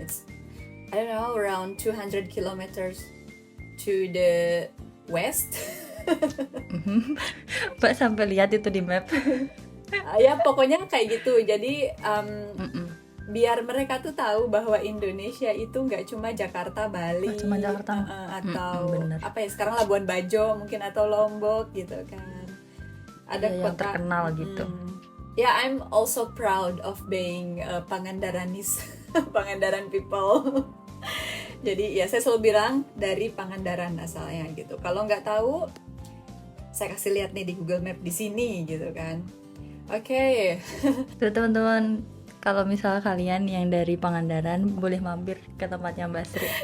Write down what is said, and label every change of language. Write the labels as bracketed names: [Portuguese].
[English] It's I don't know, around 200 kilometers to the west. [Indonesian] Mbak sampai lihat itu di map. Ya pokoknya kayak gitu. Jadi biar mereka tuh tahu bahwa Indonesia itu nggak cuma Jakarta, Bali, cuma Jakarta. Atau apa ya sekarang Labuan Bajo mungkin, atau Lombok gitu kan. Ada yang kota terkenal gitu. [English] Yeah, I'm also proud of being Pangandaranis, Pangandaran people. [Indonesian] Jadi ya saya selalu bilang dari Pangandaran asalnya gitu. Kalau nggak tahu, saya kasih lihat nih di Google Map di sini gitu kan. Oke. Tuh teman-teman, kalau misal kalian yang dari Pangandaran boleh mampir ke tempatnya Mbak Sri.